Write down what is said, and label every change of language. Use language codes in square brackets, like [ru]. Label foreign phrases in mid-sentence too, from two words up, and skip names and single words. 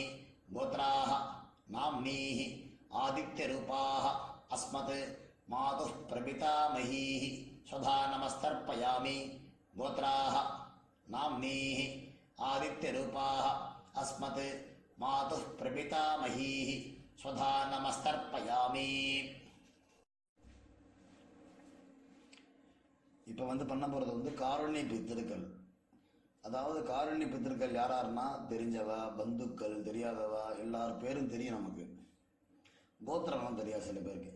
[sa] गोत्राः नाम्नीः आदित्यरूपाः अस्मत् मातुः प्रपितामहीः स्वधा नमस्तर्पयामि. गोत्राः नाम्नीः आदित्यरूपाः अस्मत् मातुः प्रपितामहीः स्वधा नमस्तर्पयामि. [ta] இப்போ வந்து பண்ண போகிறது வந்து காருண்ய பித்திருக்கள். அதாவது காருண்ய பித்திருக்கள் யாராருன்னா தெரிஞ்சவா, பந்துக்கள், தெரியாதவா, எல்லார் பேரும் தெரியும் நமக்கு. கோத்திரம்லாம் தெரியாது சில பேருக்கு.